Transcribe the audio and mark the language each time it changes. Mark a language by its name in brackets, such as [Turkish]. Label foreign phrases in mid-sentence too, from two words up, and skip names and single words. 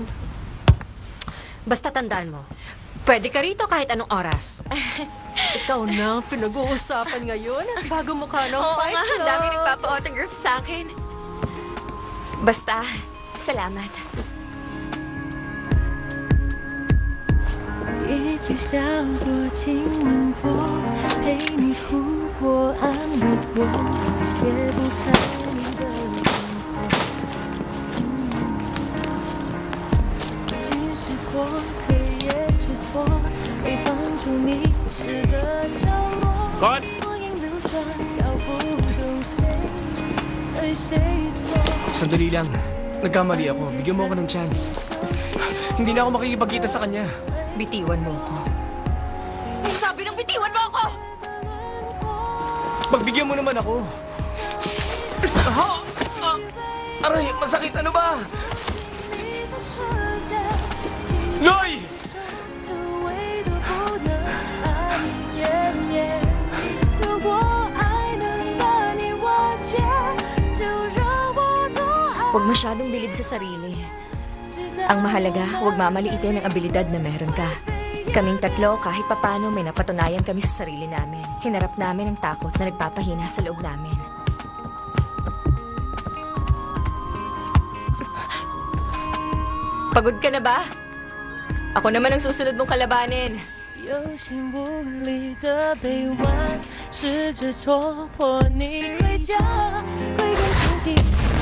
[Filipino] Basta tandaan mo, pwede ka rito kahit anong oras. Ikaw na ang pinag-uusapan ngayon. Bago mo ka ng Oo fight nga, ang club. dami nagpapa-autograph sa akin. Basta, salamat. [Chinese] 一起笑过，亲吻过，陪你哭过，安慰过，解不开你的封锁。情是错，退也是错，被放逐迷失的角落。光阴流转，搞不懂谁对谁错。 [Filipino] Sandali lang. Nagkamali ako. Bigyan mo ako ng chance. Hindi na ako makikipagkita sa kanya. Bitiwan mo ko. Ang sabi ng bitiwan mo ako! Pagbigyan mo naman ako. Aray, masakit. Ano ba? Loy! [Chinese] 如果爱能把你瓦解，就让我做爱。 [Filipino] Huwag masyadong bilib sa sarili. Ang mahalaga, huwag mamaliitin ang abilidad na meron ka. Kaming tatlo, kahit papano, may napatunayan kami sa sarili namin. Hinarap namin ang takot na nagpapahina sa loob namin. Pagod ka na ba? Ako naman ang susunod mong kalabanin. [Chinese] 有心无力的臂弯，试着戳破你盔甲，归根究底。